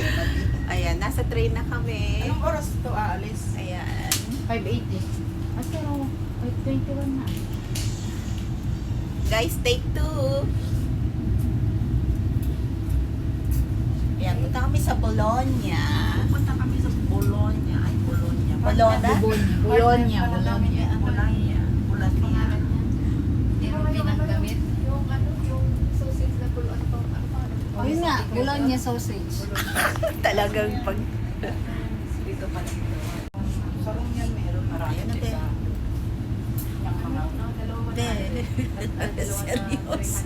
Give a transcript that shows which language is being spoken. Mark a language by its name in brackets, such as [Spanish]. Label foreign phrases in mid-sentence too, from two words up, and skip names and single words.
[Filipino] Ayan, nasa train na kami. Anong oras ito aalis? Ayan. 5:80. Pero 5:21 na. Guys, take 2. Ayan, punta kami sa Bologna. Punta kami sa Bologna. Ay, Bologna. Bologna? Bologna. Bologna. Bologna. Pinanggamit. Yung ano, yung sausage na Bologna. Yun nga, Bologna sausage. Talagang pag... Dito pa dito. Sa room yan, meron marami. Ayun na, te. Seryoso.